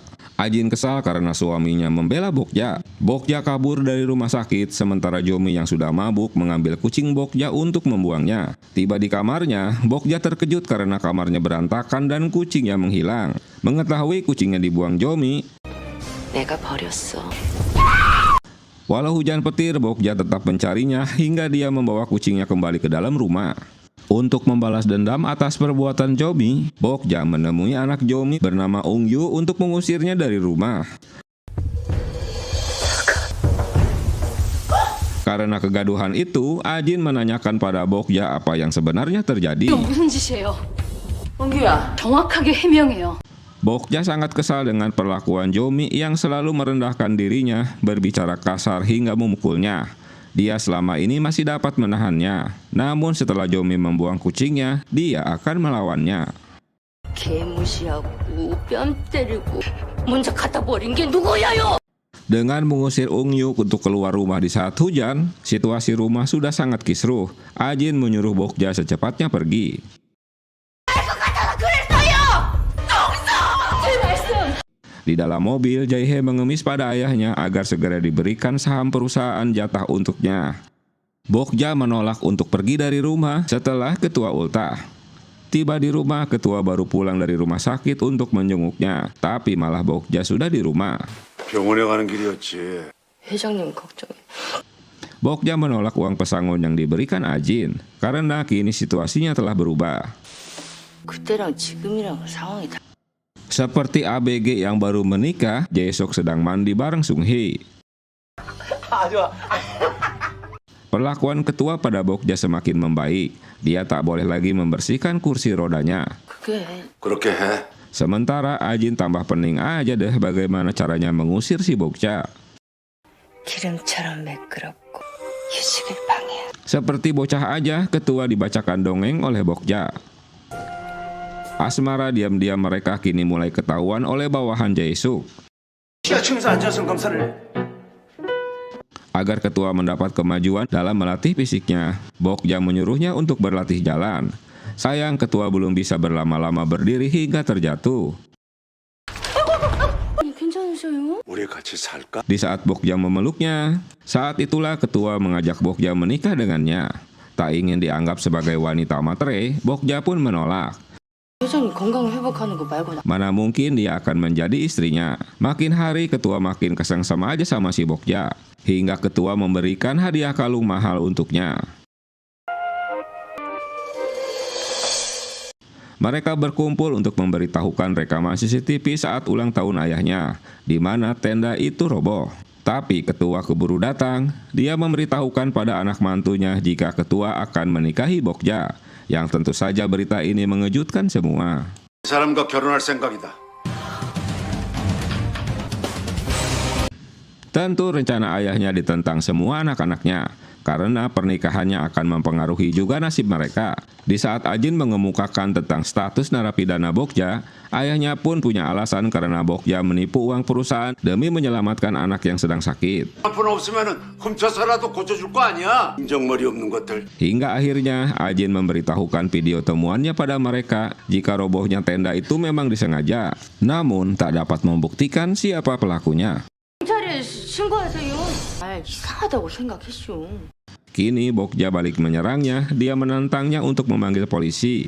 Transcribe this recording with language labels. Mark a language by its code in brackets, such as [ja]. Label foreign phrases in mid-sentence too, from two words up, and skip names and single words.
[id] Ajin kesal karena suaminya membela Bokja. Bokja kabur dari rumah sakit sementara Jomi yang sudah mabuk mengambil kucing Bokja untuk membuangnya. Tiba di kamarnya, Bokja terkejut karena kamarnya berantakan dan kucingnya menghilang. Mengetahui kucingnya dibuang Jomi, [ko] 내가 버렸어. [id] walau hujan petir, Bokja tetap mencarinya hingga dia membawa kucingnya kembali ke dalam rumah. Untuk membalas dendam atas perbuatan Jomi, Bokja menemui anak Jomi bernama Ungyu untuk mengusirnya dari rumah. Karena kegaduhan itu, Ajin menanyakan pada Bokja apa yang sebenarnya terjadi. [ko] 이거 무슨 짓이에요? 웅규야. 정확하게 해명해요. [id] Bokja sangat kesal dengan perlakuan Jomi yang selalu merendahkan dirinya, berbicara kasar hingga memukulnya. Dia selama ini masih dapat menahannya. Namun setelah Jomi membuang kucingnya, dia akan melawannya. [ko] 개 무시하고 뺨 때리고 먼저 갖다 버린 게 누구야요? [id] Dengan mengusir Ungyu untuk keluar rumah di saat hujan, situasi rumah sudah sangat kisruh. Ajin menyuruh Bokja secepatnya pergi. Di dalam mobil, Jaehae mengemis pada ayahnya agar segera diberikan saham perusahaan jatah untuknya. Bokja menolak untuk pergi dari rumah setelah ketua ultah. Tiba di rumah, ketua baru pulang dari rumah sakit untuk menjenguknya. Tapi malah Bokja sudah di rumah. [ko] 병원에 가는 길이었지. 회장님 걱정해. [id] Bokja menolak uang pesangon yang diberikan Ajin karena kini situasinya telah berubah. [ko] 그때랑 지금이랑 상황이 다. [id] Seperti ABG yang baru menikah, Jae-suk sedang mandi bareng Sung-hee. Perlakuan ketua pada Bokja semakin membaik. Dia tak boleh lagi membersihkan kursi rodanya. [ko] 그게 그렇게 해. [id] Sementara Ajin tambah pening aja deh bagaimana caranya mengusir si Bokja. [ko] 기름처럼 매끄럽고 휴식을 방해하는. [id] Seperti bocah aja, ketua dibacakan dongeng oleh Bokja. Asmara diam-diam mereka kini mulai ketahuan oleh bawahan Jae-suk. [ko] 지하층에서 앉아서 검사를 해. [id] Agar ketua mendapat kemajuan dalam melatih fisiknya, Bokja menyuruhnya untuk berlatih jalan. Sayang ketua belum bisa berlama-lama berdiri hingga terjatuh. [ko] 괜찮으세요? 우리 같이 살까? [id] Di saat Bokja memeluknya, saat itulah ketua mengajak Bokja menikah dengannya. Tak ingin dianggap sebagai wanita matre, Bokja pun menolak. [ko] 회장님 건강 회복하는 거 말고 나. [id] Mana mungkin dia akan menjadi istrinya. Makin hari ketua makin kesengsem aja sama si Bokja. Hingga ketua memberikan hadiah kalung mahal untuknya. Mereka berkumpul untuk memberitahukan rekaman CCTV saat ulang tahun ayahnya, di mana tenda itu roboh. Tapi ketua keburu datang, dia memberitahukan pada anak mantunya jika ketua akan menikahi Bokja. Yang tentu saja berita ini mengejutkan semua. [ko] 이 사람과 결혼할 생각이다. [id] Tentu rencana ayahnya ditentang semua anak-anaknya, karena pernikahannya akan mempengaruhi juga nasib mereka. Di saat Ajin mengemukakan tentang status narapidana Bokja, ayahnya pun punya alasan karena Bokja menipu uang perusahaan demi menyelamatkan anak yang sedang sakit. [ko] 한 푼 없으면은 훔쳐서라도 고쳐줄 거 아니야? 인정머리 없는 것들. [id] Hingga akhirnya Ajin memberitahukan video temuannya pada mereka jika robohnya tenda itu memang disengaja. Namun tak dapat membuktikan siapa pelakunya. [ko] 경찰에 신고하세요. 아 이상하다고 생각했쇼. [id] Kini Bokja balik menyerangnya, dia menantangnya untuk memanggil polisi.